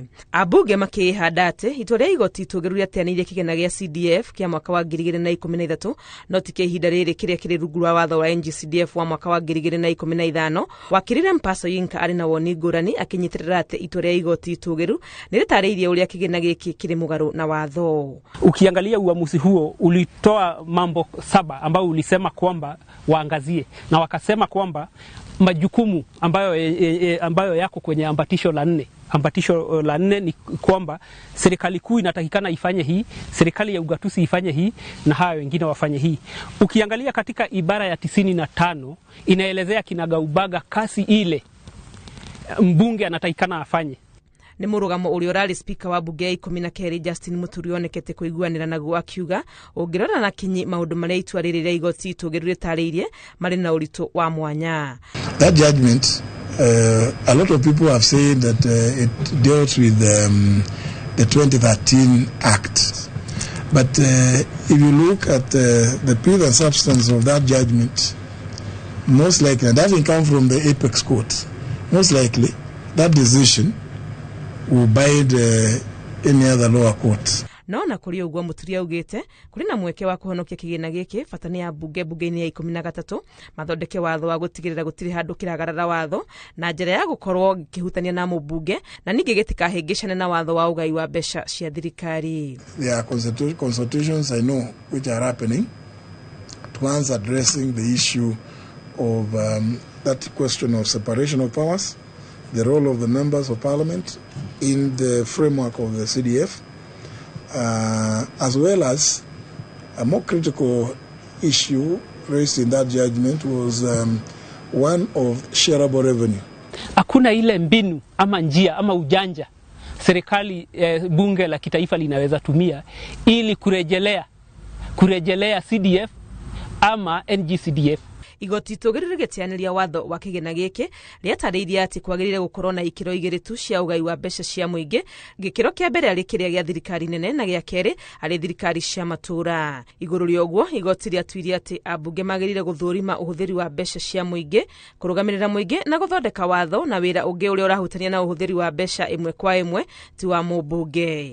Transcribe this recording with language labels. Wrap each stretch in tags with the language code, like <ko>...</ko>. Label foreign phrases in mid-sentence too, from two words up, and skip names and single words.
<ki>Abunge makĩhanda atĩ itua rĩa igoti itũgĩru rĩateanĩirie kĩgĩna gĩa CDF kĩa mwaka wa 2013, no ti kĩa ihinda rĩrĩ kĩrĩa kĩrĩ rungu rwa watho wa NGCDF wa mwaka wa 2015. Wakiri Lempas Yonka arĩ na woni ngũrani, akĩnyitĩrĩra atĩ itua rĩa igoti itũgĩru nĩrĩtarĩirie ũrĩa kĩgĩna gĩkĩ kĩrĩ mũgarũ na watho.</ki> <sw>Ukiangalia uamuzi huo ulitoa mambo 7 ambayo ulisema kwamba waangazie, na wakasema kwamba majukumu ambayo yako kwenye ambatisho la 4. Ambatisho la 4 ni kwamba serikali kuu inatakikana ifanye hii, serikali ya ugatuzi ifanye hii, na hayo wengine wafanye hii. Ukiangalia katika ibara ya 95 inaelezea kinagaubaga kasi ile mbunge anatakikana afanye.</sw> <ki>Nĩ mũrũgamo ũrĩa ũrarĩ speaker wa bunge ya 12 Justin Muturi onekete kũiguanĩra naguo, akiuga ũngĩrora na kinyi maũndũ marĩa itua rĩrĩ rĩa igoti itũgĩru rĩtarĩirie marĩ na ũritũ wa mwanya.</ki> <en>That judgment, a lot of people have said that it dealt with the 2013 Act. But if you look at the pure and substance of that judgment, most likely, and that doesn't come from the apex court, most likely that decision will bind any other lower court.</en> <ki>No na kũrĩ ũguo Muturi augĩte kũrĩ na mweke wa kũhonokia kĩgĩna gĩkĩ, bata nĩ bunge-inĩ ya 13 mathondeke watho wa gũtigĩrĩra gũtirĩ handũ kĩragarara watho na njĩra ya gũkorwo gĩkĩhutania na mũbunge, na ningĩ gĩtikahĩngĩcane na watho wa ũgai wa mbeca cia thirikari.</ki> <en>There are consultations I know which are happening towards addressing the issue of that question of separation of powers, the role of the members of parliament in the framework of the CDF, as well as a more critical issue raised in that judgment was one of shareable revenue.</en> <sw>Hakuna ile mbinu ama njia ama ujanja serikali bunge la kitaifa linaweza tumia ili kurejelea CDF ama NGCDF.</sw> <ki>Igoti itũgĩru rĩgĩteanĩria watho wa kĩgĩna gĩkĩ rĩatarĩirie atĩ kwagĩrĩire gũkorwo na ikĩro igĩrĩ tu cia ũgai wa mbeca cia mũingĩ. Gĩkĩro kĩa mbere arĩ kĩrĩa gĩa thirikari nene na gĩa kerĩ arĩ thirikari cia matũra. Igũrũ rĩa ũguo, igoti rĩatuirie atĩ ambunge magĩrĩire gũthũrima ũhũthĩri wa mbeca cia mũingĩ, kũrũgamĩrĩra mũingĩ na gũthondeka watho na wĩra ũngĩ ũrĩa ũrahutania na ũhũthĩri wa mbeca ĩmwe kwa ĩmwe ti wa mũmbunge.</ki>